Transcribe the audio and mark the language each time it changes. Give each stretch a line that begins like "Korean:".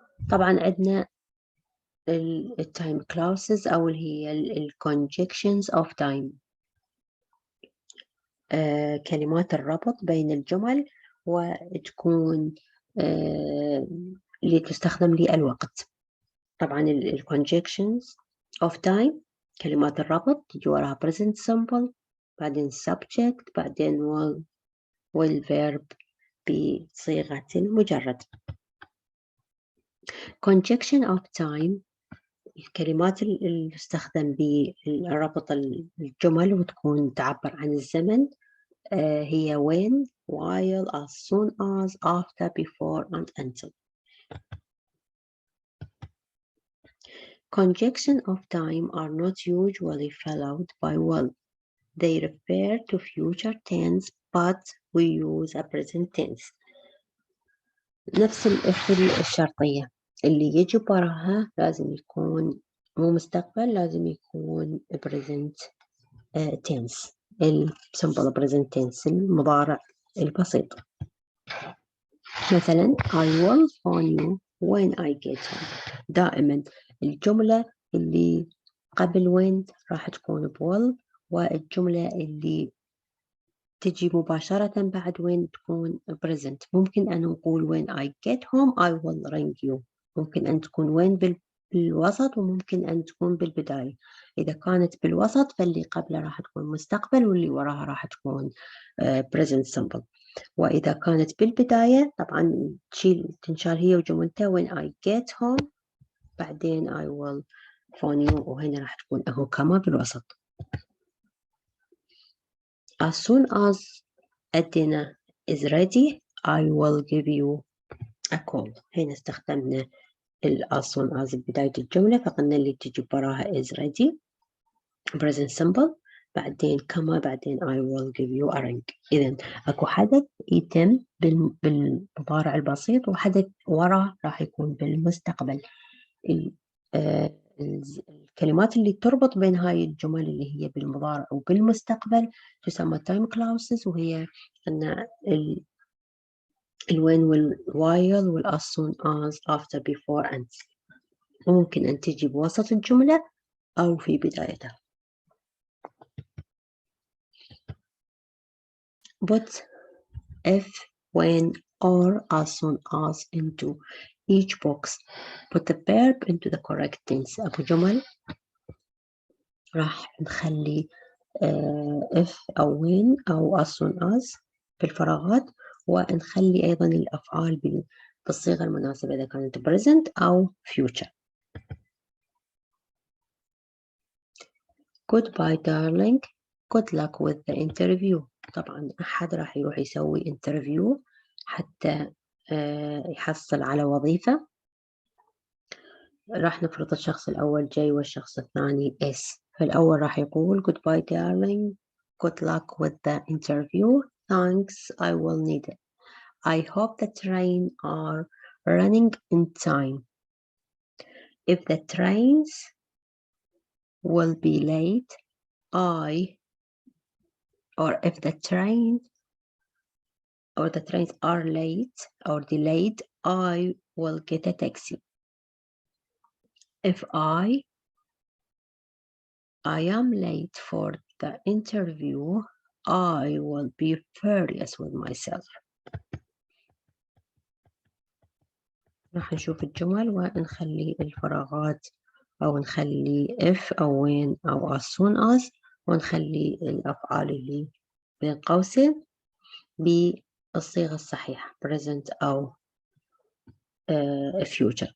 Arabic: طبعا عندنا التايم كلاسز أو اللي هي الكونجكشنز اوف تايم، كلمات الربط بين الجمل وتكون اللي تستخدم للوقت. طبعا الكونجكشنز اوف تايم كلمات الربط تجي وراها present simple، بعدين subject، بعدين والverb بصيغة المجرد.
English: conjunction of time
Arabic: الكلمات اللي تستخدم بربط الجمل وتكون تعبر عن الزمن هي
English: when, while, as soon as, after, before and until. Conjunction of time are not usually followed by will. They refer to future tense but we use a present tense.
Arabic: نفس الشرطية اللي يجي وراها لازم يكون مو مستقبل، لازم يكون present tense، simple present tense المضارع البسيط. مثلا
English: I will phone you when I get home.
Arabic: دائما الجملة اللي قبل when راح تكون بwill، والجملة اللي تجي مباشرة بعد when تكون present. ممكن أن نقول
English: when I get home I will ring you.
Arabic: ممكن أن تكون when بالوسط وممكن أن تكون بالبداية. إذا كانت بالوسط فاللي قبله راح تكون مستقبل واللي وراها راح تكون present simple. وإذا كانت بالبداية طبعا تنشال هي وجملتها
English: when I get home،
Arabic: بعدين
English: I will phone you،
Arabic: وهنا راح تكون أهو كما بالوسط.
English: As soon as a dinner is ready I will give you a call.
Arabic: هنا استخدمنا as soon as بداية الجملة، فقلنا اللي تجي براها is ready present simple، بعدين كما بعدين
English: I will give you a ring.
Arabic: إذن أكو حدث يتم بالمضارع البسيط وحدث وراه راح يكون بالمستقبل. الكلمات اللي تربط بين هاي الجمل اللي هي بالمضارع وبالمستقبل تسمى time clauses، وهي أن when والwhile والas soon as after before and. وممكن أن تجي بوسط الجملة أو في بدايتها.
English: Put if, when, or as soon as into each box. Put the verb into the correct tense.
Arabic: أبو جمل راح نخلي if أو when أو as soon as في الفراغات، ونخلي أيضا الأفعال بالصيغة المناسبة إذا كانت present أو future.
English: Goodbye darling. Good luck with the interview.
Arabic: طبعا أحد راح يروح يسوي interview حتى يحصل على وظيفة. راح نفرض الشخص الأول جاي والشخص الثاني S. فالأول راح يقول
English: goodbye darling. Good luck with the interview. thanks, I will need it. I hope the train are running in time. If the trains will be late, if the trains are late or delayed, I will get a taxi. If I am late for the interview, I will be furious with myself.
Arabic: راح نشوف الجمل ونخلي الفراغات أو نخلي if أو when أو as soon as ونخلي الأفعال اللي بين قوسين بالصيغة الصحيحة present أو future.